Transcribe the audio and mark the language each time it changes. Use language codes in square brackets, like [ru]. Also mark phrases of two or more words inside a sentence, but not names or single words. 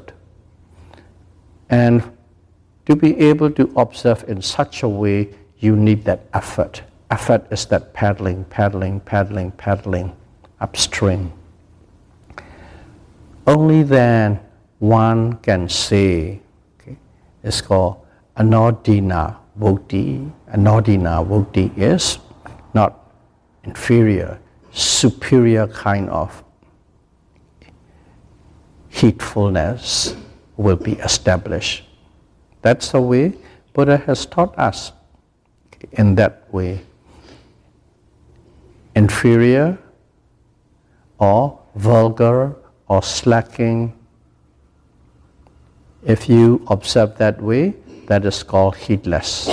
[en] And to be able to observe in such a way, you need that effort. Effort is that paddling, paddling, paddling, paddling upstream. Only then one can say, okay, it's called [pi] anodina vokti. Anodina vokti [en] is not inferior, superior kind of heedfulness will be established. That's the way Buddha has taught us. In that way, inferior or vulgar or slacking, if you observe that way, that is called heedless.